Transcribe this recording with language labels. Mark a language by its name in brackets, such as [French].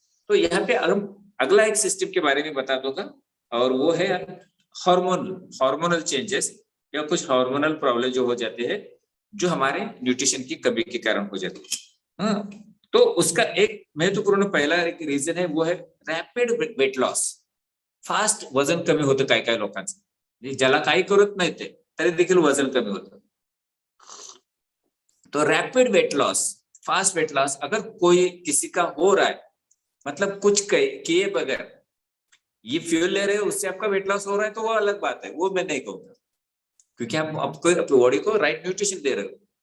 [Hindi] तो यहाँ पे अगला एक सिस्टम के बारे में बता दूंगा, और वो है हार्मोनल चेंजेस या कुछ हार्मोनल प्रॉब्लम जो हो जाते हैं जो हमारे न्यूट्रिशन की कमी के कारण हो जाते हैं। हाँ, तो उसका एक महत्वपूर्ण पहला एक रीजन है वो है रॅपिड वेट लॉस। [Marathi] फास्ट वजन कमी होतं काय लोकांचं, ज्याला काही करत नाही ते तरी देखील वजन कमी होतं। [Hindi] तो rapid weight loss, fast weight loss अगर कोई किसी का हो रहा है, मतलब कुछ किए बगैर ये फ्यूल ले रहे हो उससे आपका वेट लॉस हो रहा है, तो वो अलग बात है, वो मैं नहीं कहूंगा, क्योंकि आप आपको अपनी बॉडी को राइट न्यूट्रिशन दे रहे हो।